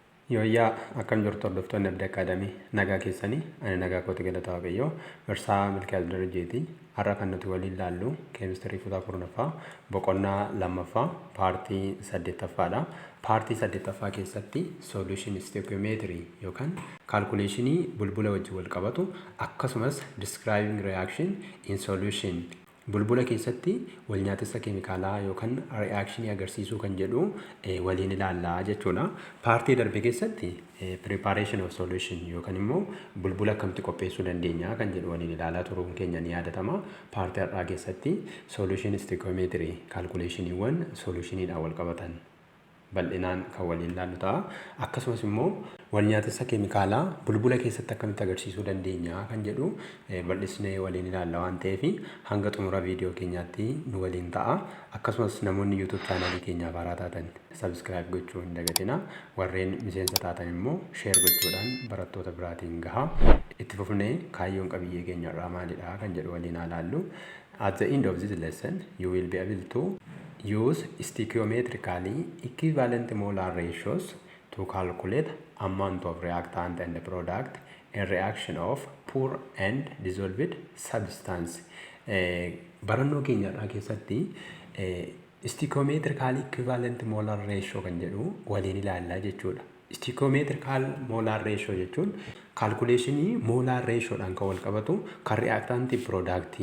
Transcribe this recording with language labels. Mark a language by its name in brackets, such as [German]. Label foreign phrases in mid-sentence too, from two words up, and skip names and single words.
[Oromo] Yooyyaa akkam jirtu hordoftoonni Abdii Akaadamii nagaa keessanii ani nagaa kooti galataa waaqayyoo Barsaa Milkiyaas Darajjeetii har'a kan nuti waliin ilaallu keemistirii kutaa kurnaffaa boqonnaa lammaffaa paartii 8ffaadha. Paartii 8ffaa keessatti [English] solution stoichiometry [Oromo] yookaan calculationii bulbula wajjin wal qabatu akkasumas [English] describing reaction in solution [Oromo] bulbula keessatti wal nyaatessa keemikaalaa yookaan reakshinii agarsiisuu kan jedhu waliin ilaallaa jechuudha. Paartii darbe keessatti [English] preparation of solution [Oromo] yookaan immoo bulbula akkamitti qopheessuu dandeenya kan jedhu waliin ilaalaa turuun keenya ni yaadatama. Paartii har'aa keessatti [English] solution stoichiometry [Oromo] calculationiiwwan solutioniidhaan wal qabatan bal'inaan kan waliin ilaallu ta'a. Akkasumas immoo wal nyaatessa keemikaalaa bulbula keessatti akkamitti agarsiisuu dandeenya kan jedhu bal'isnee waliin ilaalla waan ta'eef hanga xumura viidiyoo keenyaatti nu waliin ta'a. Akkasumas namoonni YouTube chaanalii keenyaaf haaraa taatan subscribe gochuu hin dagatina. Warreen miseensa taatan immoo share gochuudhaan barattoota biraatiin gahaa. Itti fufnee kaayyoon qabiyyee keenya irraa maalidha kan jedhu waliin ilaallu. [English] At the end of this lesson you will be able to use stoichiometrically equivalent molar ratios to calculate amount of reactant and product in reaction of pure and dissolved substance. [Oromo] Barannoo keenyarraa keessatti [English] stoichiometrical equivalent molar ratio [Oromo] kan jedhu waliin ilaallaa jechuudha. [English] Stoichiometrical molar ratio [Oromo] jechuun calculationii molar ratioodhaan kan wal qabatu kan reactantii productii.